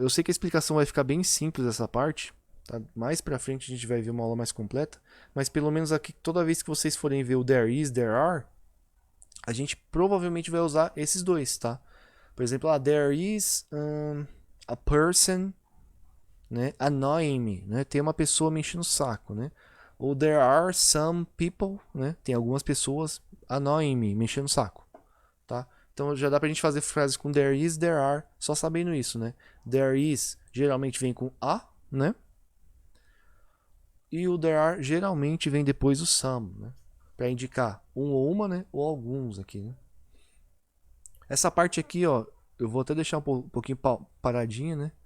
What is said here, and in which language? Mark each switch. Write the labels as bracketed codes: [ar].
[pt] Eu sei que a explicação vai ficar bem simples essa parte. Tá? Mais pra frente a gente vai ver uma aula mais completa. Mas pelo menos aqui, toda vez que vocês forem ver o there is, there are, a gente provavelmente vai usar esses dois, tá? Por exemplo, [en] there is a person, né, annoying me, né? [pt] Tem uma pessoa me enchendo o saco, né? [en] Ou there are some people, né? [pt] Tem algumas pessoas [en] annoying me, [pt] me enchendo o saco, tá? Então já dá pra gente fazer frases com there is, there are, só sabendo isso, né? There is geralmente vem com a, né? E o there are geralmente vem depois do some, né? Pra indicar um ou uma, né? Ou alguns aqui, né? Essa parte aqui, ó, eu vou até deixar um pouquinho paradinha, né?